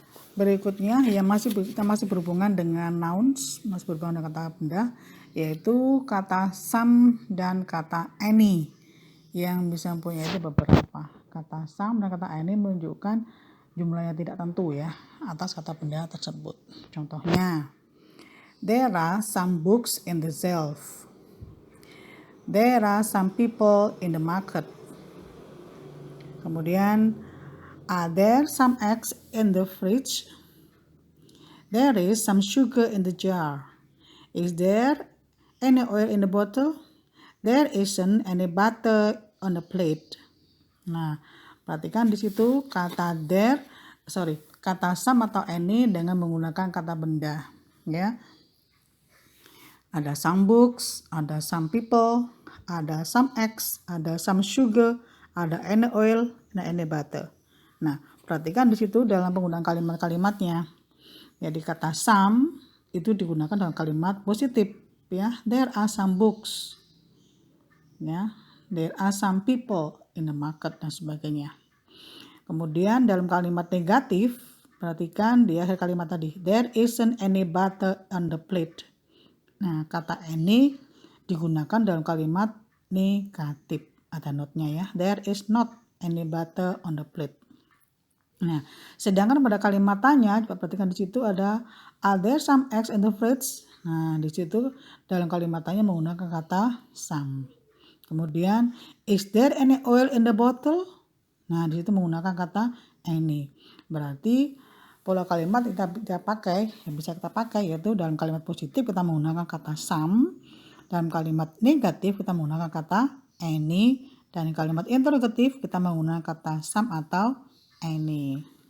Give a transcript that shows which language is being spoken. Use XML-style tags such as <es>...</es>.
<id>Berikutnya yang kita masih berhubungan dengan nouns, masih berhubungan dengan kata benda, yaitu kata some dan kata any. Yang bisa mempunyai itu beberapa. Kata some dan kata any menunjukkan jumlahnya tidak tentu ya atas kata benda tersebut.</id> <en>Contohnya, there are some books in the shelf. There are some people in the market.</en> <id>Kemudian,</id> <en>are there some eggs in the fridge? There is some sugar in the jar. Is there any oil in the bottle? There isn't any butter on the plate.</en> <id>Nah, perhatikan di situ kata kata some atau any dengan menggunakan kata benda, ya. Ada some books, ada some people, ada some eggs, ada some sugar, ada any oil, dan any butter. Nah, perhatikan di situ dalam penggunaan kalimat-kalimatnya. Jadi kata some itu digunakan dalam kalimat positif, ya.</id> <en>There are some books. Ya, there are some people in the market</en> <id>dan sebagainya. Kemudian dalam kalimat negatif, perhatikan di akhir kalimat tadi,</id> <en>there isn't any butter on the plate.</en> <id>Nah, kata any digunakan dalam kalimat negatif. Ada notnya ya.</id> <en>There is not any butter on the plate.</en> <id>Nah, sedangkan pada kalimat tanya, coba perhatikan di situ ada</id> <en>are there some eggs in the fridge?</en> <id>Nah, di situ dalam kalimat tanya menggunakan kata some.</id> <en>Kemudian, is there any oil in the bottle?</en> <id>Nah, di situ menggunakan kata any. Berarti pola kalimat kita pakai, yang bisa kita pakai yaitu dalam kalimat positif kita menggunakan kata some, dalam kalimat negatif kita menggunakan kata any, dan kalimat interrogatif kita menggunakan kata some atau any.</id>